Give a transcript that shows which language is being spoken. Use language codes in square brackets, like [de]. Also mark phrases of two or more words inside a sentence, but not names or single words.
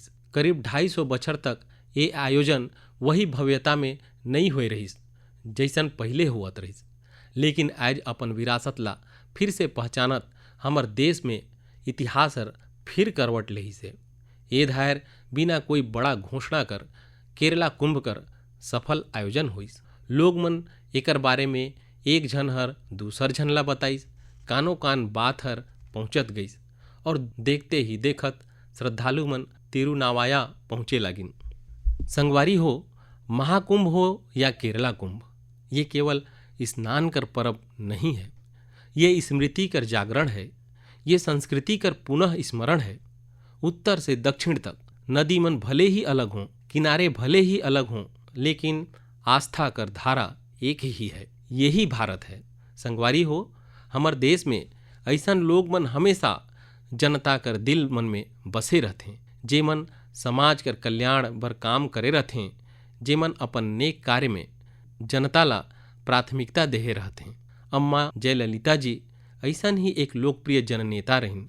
[sgj] करीब 250 बछर तक ये आयोजन वही भव्यता में नहीं हुए रही जैसन पहले हुआत रही, लेकिन आज अपन विरासत ला फिर से पहचानत हमर देश में इतिहास फिर करवट लेही से। ये धायर बिना कोई बड़ा घोषणा कर केरला कुंभ कर सफल आयोजन हुईस। लोग मन एकर बारे में एक झन हर दूसर झन ला बताइस, कानो कान बात हर पहुंचत गईस और देखते ही देखत श्रद्धालु मन तिरुनावाया पहुंचे लागिन। संगवारी हो, महाकुंभ हो या केरला कुंभ, ये केवल स्नान कर पर्व नहीं है, ये स्मृति कर जागरण है, ये संस्कृति कर पुनः स्मरण है। उत्तर से दक्षिण तक नदी मन भले ही अलग हों, किनारे भले ही अलग हों, लेकिन आस्था कर धारा एक ही है। यही भारत है। संगवारी हो, हमर देश में ऐसन लोग मन हमेशा जनता कर दिल मन में बसे रहते, जे मन समाज कर कल्याण बर काम करे रहते, जे मन अपन नेक कार्य में जनता ला प्राथमिकता देहे रहते। अम्मा जयललिता जी ऐसन ही एक लोकप्रिय जननेता रहिन।